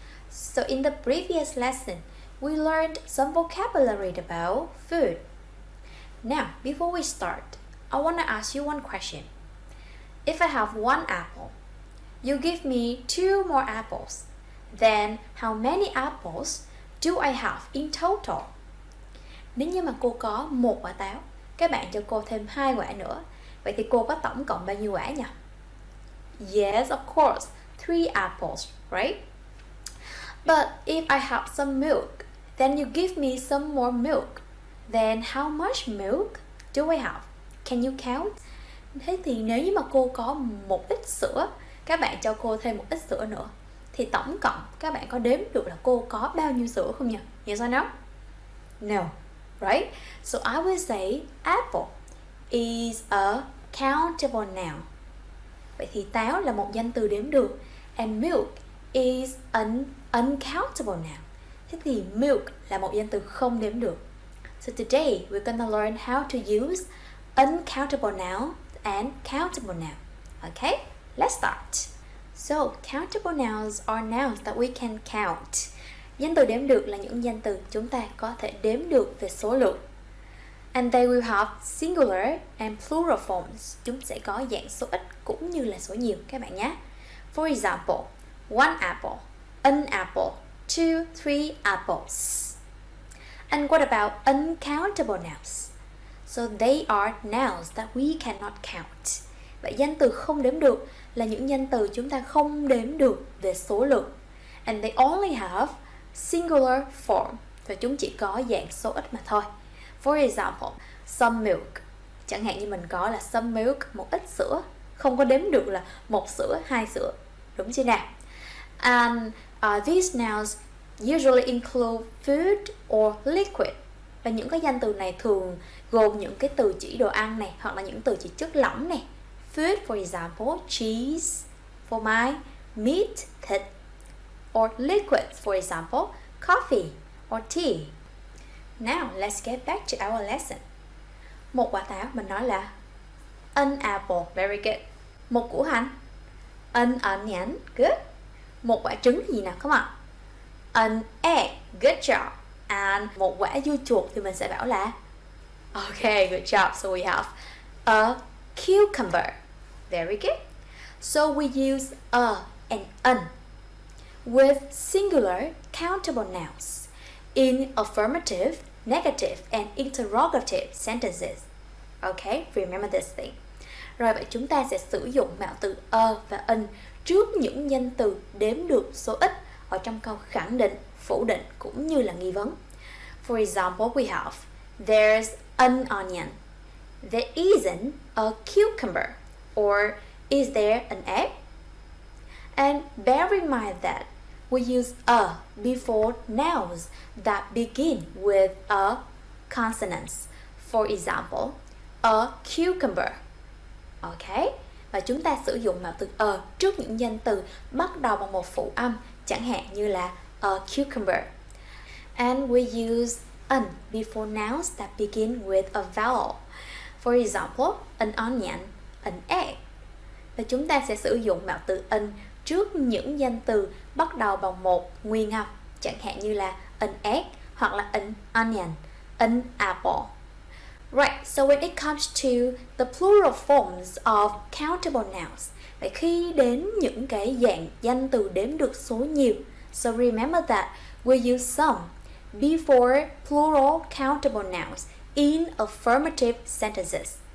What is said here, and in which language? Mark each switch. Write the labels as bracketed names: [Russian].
[English] So in the previous lesson, we learned some vocabulary about food. Now, before we start, I want to ask you one question. If I have one apple, you give me 2 more apples, then how many apples do I have in total? [Vietnamese] Nếu như mà cô có 1 quả táo, các bạn cho cô thêm 2 quả nữa, vậy thì cô có tổng cộng bao nhiêu quả nhỉ? [English] Yes, of course, 3 apples, right? But if I have some milk, then you give me some more milk. Then how much milk do I have? Can you count? [Vietnamese] Thế thì nếu như mà cô có một ít sữa, các bạn cho cô thêm một ít sữa nữa, thì tổng cộng các bạn có đếm được là cô có bao nhiêu sữa không nhỉ? [English] Yes or no? No, right? So I will say apple is a countable noun. [Vietnamese] Vậy thì táo là một danh từ đếm được. [English] And milk is an uncountable noun. [Vietnamese] Thế thì milk là một danh từ không đếm được. [English] So today we're gonna learn how to use uncountable noun and countable noun. Okay, let's start. So countable nouns are nouns that we can count. [Vietnamese] Danh từ đếm được là những danh từ chúng ta có thể đếm được về số lượng. [English] And they will have singular and plural forms. [Vietnamese] Chúng sẽ có dạng số ít cũng như là số nhiều các bạn nhé. [English] For example, one apple, an apple, 2, 3 apples. And what about uncountable nouns? So they are nouns that we cannot count. [Vietnamese] Vậy danh từ không đếm được là những danh từ chúng ta không đếm được về số lượng. [English] And they only have singular form. [Vietnamese] Và chúng chỉ có dạng số ít mà thôi. [English] For example, some milk. [Vietnamese] Chẳng hạn như mình có là [English] some milk, [Vietnamese] một ít sữa. Không có đếm được là 1 sữa, 2 sữa. Đúng chưa nào? [English] And these nouns usually include food or liquid. [Vietnamese] Và những cái danh từ này thường gồm những cái từ chỉ đồ ăn này, hoặc là những từ chỉ chất lỏng này. [English] Food, for example, cheese, phô mai, meat, thịt. Or liquid, for example, coffee or tea. Now, let's get back to our lesson. [Vietnamese] Một quả táo mình nói là [English] an apple, very good. [Vietnamese] Một củ hành, [English] an onion, good. [Vietnamese] Một quả trứng thì gì nào, [English] come on. An egg, good job. And [Vietnamese] một quả dưa chuột thì mình sẽ bảo là [English] okay, good job. So we have a cucumber, very good. So we use a and an with singular countable nouns in affirmative, negative and interrogative sentences. Okay, remember this thing. [Vietnamese] Rồi vậy chúng ta sẽ sử dụng mạo từ a và an trước những danh từ đếm được số ít ở trong câu khẳng định, phủ định cũng như là nghi vấn. [English] For example, we have there's an onion, there isn't a cucumber, or is there an egg? And bear in mind that we use a before nouns that begin with a consonant. For example, a cucumber. Okay? [Vietnamese] Và chúng ta sử dụng mạo từ a trước những danh từ bắt đầu bằng một phụ âm, chẳng hạn như là [English] a cucumber. And we use an before nouns that begin with a vowel. For example, an onion, an egg. [Vietnamese] Và chúng ta sẽ sử dụng mạo từ an trước những danh từ bắt đầu bằng một nguyên âm, chẳng hạn như là [English] an egg [Vietnamese] hoặc là [English] an onion, an apple. Right, so when it comes to the plural forms of countable nouns, [Vietnamese] vậy khi đến những cái dạng danh từ đếm được số nhiều, [English] so remember that we use some before plural countable nouns in affirmative sentences.